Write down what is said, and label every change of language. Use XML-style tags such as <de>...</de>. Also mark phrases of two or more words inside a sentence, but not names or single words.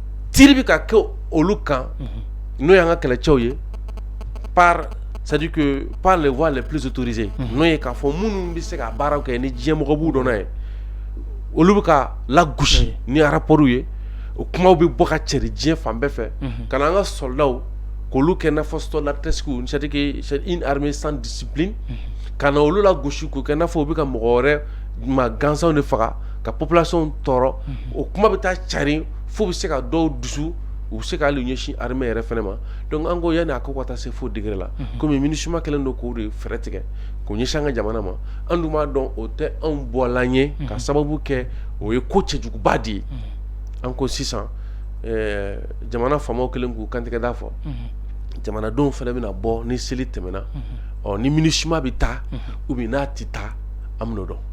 <bm>tiri bɛ ka kɛ olu kan n'o y'an ka kɛlɛcɛw ye</bm> <fr>c'est-à-dire que par les voies les plus autorisées</fr> <bm>n'o ye k'a fɔ minnu bɛ se ka baaraw kɛ ni diɲɛmɔgɔ b'u dɔn n'a ye olu bɛ ka lagosi ni rapports ye o kumaw bɛ bɔ ka cɛri diɲɛ fan bɛɛ fɛ ka na an ka soldats k'olu kɛ i n'a fɔ soldats</bm> <fr>c'est-à-dire que c'est une armée sans discipline</fr> <bm>ka na olu lagosi k'o kɛ i n'a fɔ u bɛ ka mɔgɔ wɛrɛ ma gansanw de faga ka population tɔɔrɔ o kuma bɛ taa cari fo bɛ se ka dɔw dusu u bɛ se ka hali ɲɛsin armée yɛrɛ fɛnɛ ma donc an ko yanni a ko ka taa se fo degré la komi MINUSMA kɛlen don k'o de fɛɛrɛ tigɛ k'o ɲɛsin an ka jamana ma an dun b'a dɔn o tɛ anw bɔlan ye ka sababu kɛ o ye ko cɛjuguba de ye an ko sisan jamana faamaw kɛlen k'u kantigɛ da fɔ jamanadenw fɛnɛ bɛna bɔ ni seli tɛmɛna ni MINUSMA bɛ taa</bm> <fr>ou bien</fr> <bm>n'a tɛ taa an bɛn'o dɔn.</bm>